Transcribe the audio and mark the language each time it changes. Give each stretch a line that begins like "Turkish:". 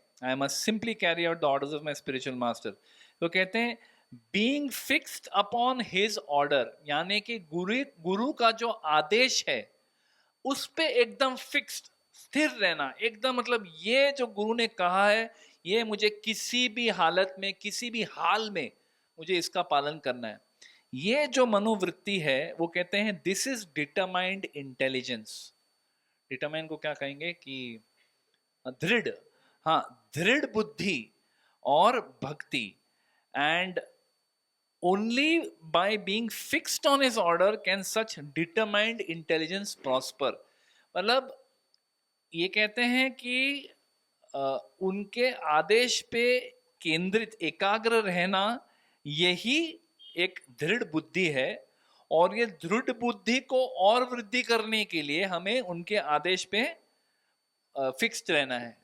English: I must simply carry out the orders of my spiritual master.
Hindi: तो कहते हैं
English: being fixed upon his order,
Hindi: यानी कि गुरु का जो आदेश है उस पे एकदम फिक्स्ड, स्थिर रहना एकदम, मतलब ये जो गुरु ने कहा है ये मुझे किसी भी हालत में, किसी भी हाल में मुझे इसका पालन करना है। ये जो मनोवृत्ति है वो कहते हैं
English: This is determined intelligence.
Hindi: Determined को क्या कहेंगे कि दृढ़, हाँ, दृढ़ बुद्धि और भक्ति।
English: And only by being fixed on his order can such determined intelligence prosper।
Hindi: मतलब ये कहते हैं कि उनके आदेश पे केंद्रित, एकाग्र रहना, यही एक दृढ़ बुद्धि है। और ये दृढ़ बुद्धि को और वृद्धि करने के लिए हमें उनके आदेश पे फिक्स्ड रहना है.